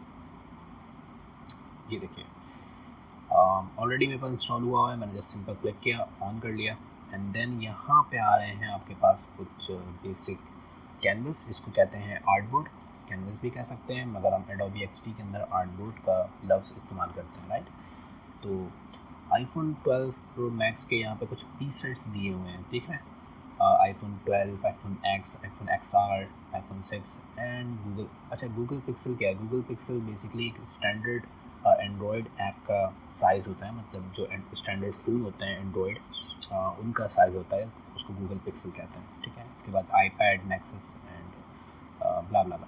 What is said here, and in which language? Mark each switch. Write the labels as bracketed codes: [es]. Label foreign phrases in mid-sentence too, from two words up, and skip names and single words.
[hi] ये देखिए ऑलरेडी मेरे पास इंस्टॉल हुआ है, मैंने [en] just simple click [hi] किया, ऑन कर लिया, [en] and then [hi] यहाँ पे आ रहे हैं आपके पास कुछ [en] basic canvas, [hi] इसको कहते हैं आर्टबोर्ड, कैनवस भी कह सकते हैं, मगर हम एडोबी एक्सडी के अंदर आर्टबोर्ड का लफ्ज़ इस्तेमाल करते हैं, राइट। तो iPhone 12 Pro Max के यहाँ पे कुछ प्रीसेट्स दिए हुए हैं, ठीक है। iPhone 12, iPhone X, iPhone XR, iPhone 6 एंड गूगल पिक्सल क्या है? गूगल पिक्सल बेसिकली एक [en] standard Android app [hi] का साइज़ होता है, मतलब जो [en] standard phone [hi] होते हैं एंड्रॉयड उनका साइज़ होता है, उसको गूगल पिक्सल कहते हैं, ठीक है। इसके बाद iPad, Nexus एंड [en] bla bla bla.